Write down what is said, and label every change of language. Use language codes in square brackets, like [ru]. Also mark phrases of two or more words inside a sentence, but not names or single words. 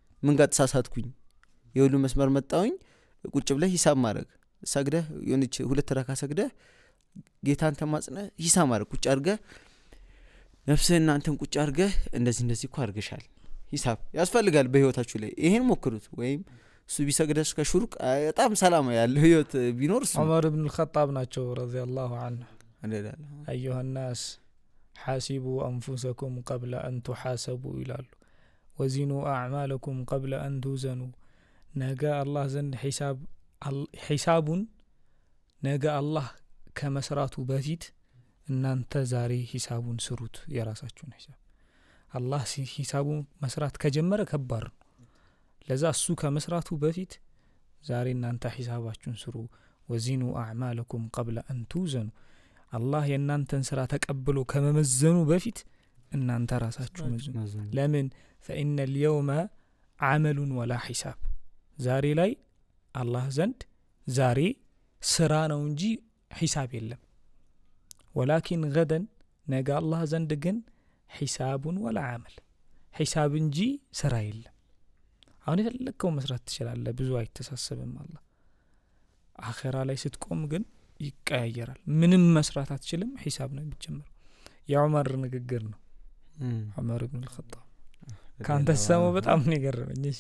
[am] ምን ጋር ተሳሳትኩኝ የሁሉ መስመር መጣውኝ ቁጭ ብለህ ሂሳብ ማድረግ ሰግደህ የሆነች 2 ረካ ሰግደህ ጌታን ተማጽነህ ሂሳብ ማድረግ ቁጭ አድርገህ ነፍስህና አንተን ቁጭ አድርገህ እንደዚህ እኮ አድርገሻል ሂሳብ ያስፈልጋል በህይወታችሁ ላይ ይሄን ሞክሩት ወይም እሱ ቢሰግደስ ከሹርቅ በጣም ሰላም ያለው ህይወት ቢኖር ዑመር ኢብኑ አልኸጣብ ናቸው [ar] رضي الله عنه أيها الناس حاسبوا أنفسكم قبل أن تحاسبوا [am] ይላሉ [ar] وزنوا أعمالكم قبل أن توزنوا [am] ነገ አላህ ዘንድ ሂሳቡን ነገ አላህ ከመስራቱ በፊት እናንተ ዛሬ ሂሳቡን ስሩት የራሳችሁን ሂሳብ አላህ ሂሳቡን መስራት ከጀመረ ከባድ ነው ለዛ እሱ ከመስራቱ በፊት ዛሬ እናንተ ሂሳባችሁን ስሩ [ar] وزنوا أعمالكم قبل أن توزنوا [am] አላህ የእናንተን ስራ ተቀብሎ ከመመዘኑ በፊት እናንተ ራሳችሁ መዝኑ ለምን [ar] فإن اليوم عمل ولا حساب [am] ዛሬ ላይ አላህ ዘንድ ዛሬ ስራ ነው እንጂ ሂሳብ የለም [ar] ولكن غدا [am] ነገ አላህ ዘንድ ግን ሂሳቡን [ar] ولا عمل [am] ሂሳብ እንጂ ስራ የለም አሁን የፈለከው መስራት ትችላለህ ብዙ አይተሳሰብም አላህ አኺራ ላይ ስትቆም ግን ይቀያየራል ምንም መስራት አትችልም ሂሳብ ነው የሚጀምረው የዑመር ንግግር ነው ዑመር ኢብኑ አልኸጣብ ካንተ ሰማው በጣም ነው የገረመኝ እሺ